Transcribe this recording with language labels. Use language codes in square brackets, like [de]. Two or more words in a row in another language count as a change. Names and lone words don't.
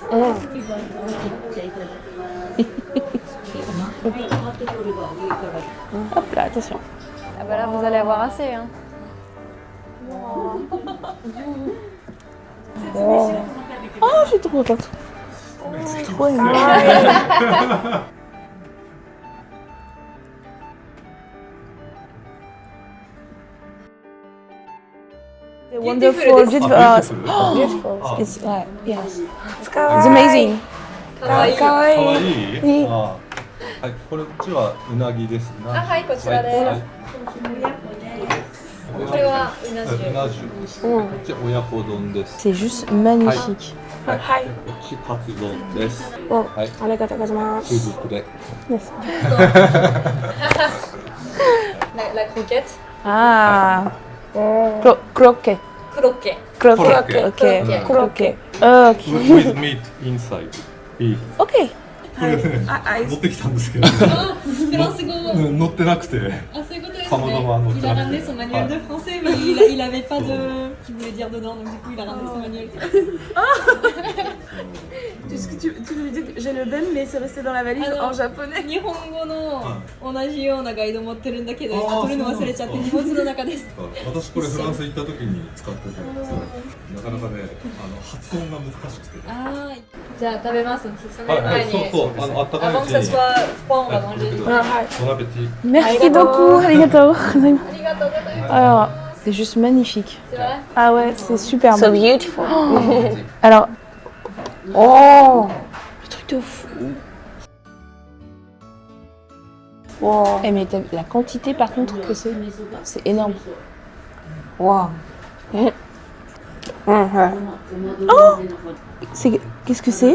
[fr] Hop là, attention. Ah bah là vous allez avoir assez hein. Oh, je suis trop contente. C'est trop aimé. [en] Wonderful, beautiful. Oh, Beautiful. it's yes. It's It's amazing. [ja] かわいい。かわいい。あはい、こっちはうなぎです。あはいこちらです。はいこれはうな重。うな重。こっち親子丼です。 [fr] C'est juste magnifique. [ja] はい。こっちカツ丼です。お、はい、ありがとうございます。中国で。 [fr] La croquette. Ah, おー croquet. Croquet. Croquet. Ok. Croquet. Croquet. Ok. [en] With meat inside. Beef. Ok. [ja] これね、持ってきたんですけど、フランス語。乗ってなくて。 [fr] Ah, c'est quoi Ça me demande Il a de ramené traduire. son manuel de Ouais. français, mais il avait pas de. Qui voulait dire dedans, donc du coup il a ramené son manuel. Tu lui dis que j'ai le ben, mais c'est resté dans la valise Ah non. en japonais. [ja] 日本語の同じようなガイド持ってるんだけど、あー取るの忘れちゃって荷物の中です。私これフランス行った時に使ってたんですよ。なかなかね、発音が難しくて。あーじゃあ食べます。そのはいはい、前に。そうそう、あったかいう [fr] Avant [ja] ち [fr] que ça [ja] に。 [fr] soit froid, on va manger. [ja] あ、はい。 [fr] Bon appétit. Merci beaucoup. Arigato. Alors, c'est juste magnifique. C'est vrai? Ah ouais, c'est superbe. [en] So beautiful. [fr] Alors, Oh. le truc de fou. Wow. Eh mais la quantité par contre que c'est énorme. Wow. Ouais. Qu'est-ce que c'est?